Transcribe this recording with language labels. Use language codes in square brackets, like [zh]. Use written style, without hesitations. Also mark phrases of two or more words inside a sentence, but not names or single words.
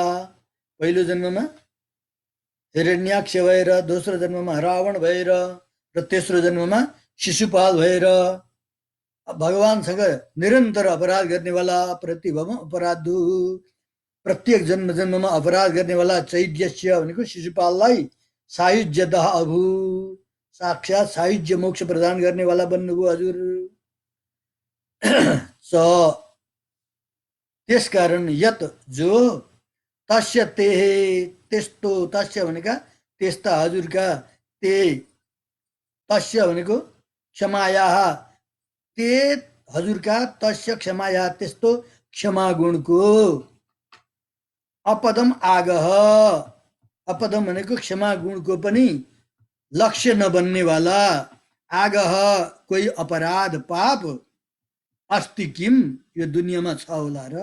[ne] पहिलो जन्ममा हिरण्याक्ष भएर, दोस्रो जन्ममा रावण भएर र तेस्रो जन्ममा शिशुपाल भएर भगवानसँग निरन्तर अपराध गर्नेवाला। [sa] प्रतिभवम अपराधु, [ne] प्रत्येक जन्म जन्ममा अपराध गर्नेवाला। चैद्यस्य भनेको शिशुपाललाई [sa] सायुज्यतः अभु, [ne] साक्षात सायुज्य मोक्ष प्रदान गर्नेवाला बन्नुभयो हजुर। त्यसकारण यत जो, [sa] तस्य ते, [ne] त्यस्तो, तस्य भनेका त्यस्ता हजुरका, [sa] ते तस्य [ne] भनेको क्षमाया, ते हजुरका, [sa] तस्य क्षमाया [ne] त्यस्तो क्षमा गुणको। [sa] अपदम आगह, [ne] अपदम भनेको क्षमा गुणको पनि लक्ष्य नबन्नेवाला। आगह कोही अपराध पाप, [sa] अस्ति किम [ne] यो दुनियाँमा छ होला र।